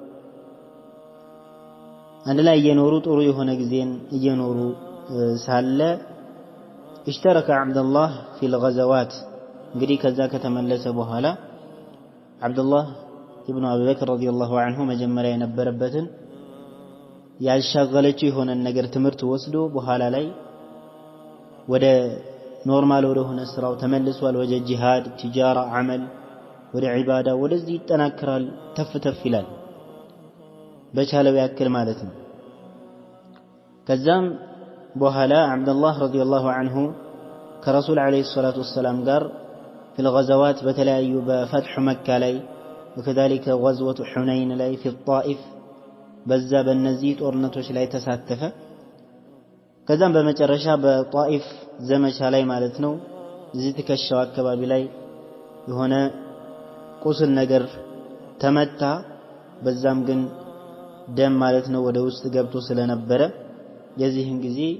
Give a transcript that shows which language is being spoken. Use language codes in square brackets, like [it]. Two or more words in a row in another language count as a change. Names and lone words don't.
[am] አንድ ላይ እየኖሩ ጥሩ የሆነ ጊዜን እየኖሩ ሳለ [ar] اشترك عبد الله في الغزوات [am] እንግዲህ ከዛ ከተመለሰ በኋላ አብዱላህ ኢብኑ አቢ በክር [ar] رضي الله عنه [am] መጀመሪያ የነበረበትን ያልሻገለችው የሆነ ነገር ትምህርት ወስዶ በኋላ ላይ ወደ ኖርማል ወደ ሆነ ስራው ተመልሷል ወደ ጂሃድ ቲጃራ አመል ወደ ዒባዳ ወደዚህ ይጠናከራል ተፍተፍ ይላል በቻለው ያክል ማለት ነው ከዛም በኋላ አብዱላህ [ar] رضي الله عنه [am] ከረሱል [ar] عليه الصلاة والسلام [am] ጋር [ar] في الغزوات [am] በተለያዩ በፈትህ መካ ላይ [ar] وكذلك غزوة حنين [am] ላይ [ar] في الطائف [am] በዛ በእነዚህ ጦርነቶች ላይ ተሳተፈ ከዛም በመጨረሻ በጣኢፍ ዘመቻ ላይ ማለት ነው እዚህ ትከሻው አካባቢ ላይ የሆነ ቁስል ነገር ተመታ በዛም ግን ደም ማለት ነው ወደ ውስጥ ገብቶ ስለነበረ የዚህን ጊዜ